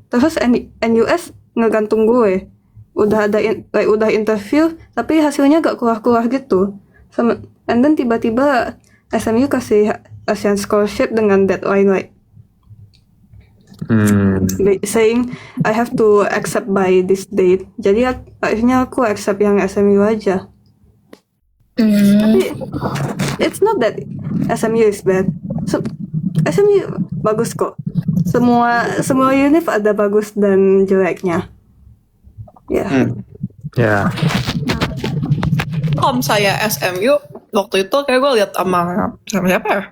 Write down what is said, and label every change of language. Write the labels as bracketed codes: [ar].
[id] Terus NUS ngegantung gue, udah interview tapi hasilnya gak keluar gitu. [en] And then [id] tiba-tiba SMU kasih [en] ASEAN scholarship dengan deadline saying I have to accept by this date. [id] Jadi akhirnya aku accept yang SMU aja. [en] Tapi it's not that SMU is bad. [id] SMU bagus kok. Semua univ ada bagus dan jeleknya. Ya. Ya, Kalau saya SMU, waktu itu kayak gue lihat sama siapa ya?